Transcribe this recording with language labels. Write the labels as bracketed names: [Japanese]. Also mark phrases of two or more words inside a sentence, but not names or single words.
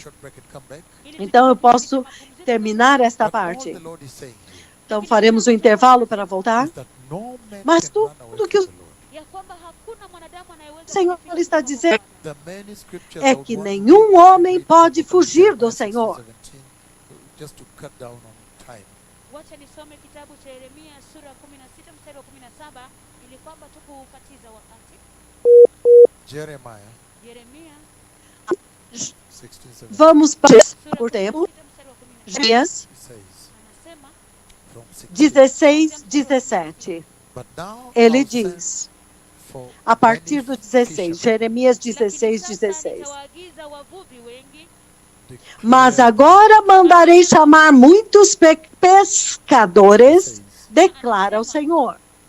[Portuguese] Então eu posso terminar esta parte. Então faremos um intervalo para voltar. Mas tudo que o Senhor está dizendo é que nenhum homem pode fugir do Senhor. [Swahili] Wacha nisome kitabu cha Yeremia sura 16 mstari wa 17 ili kwamba tukukatiza wakati. Yeremia 16:17. [Portuguese] Vamos por tempo. Jeremias 16:17. Ele diz, a partir do 16, Jeremias 16:16. Mas agora mandarei chamar muitos pescadores, declara o Senhor.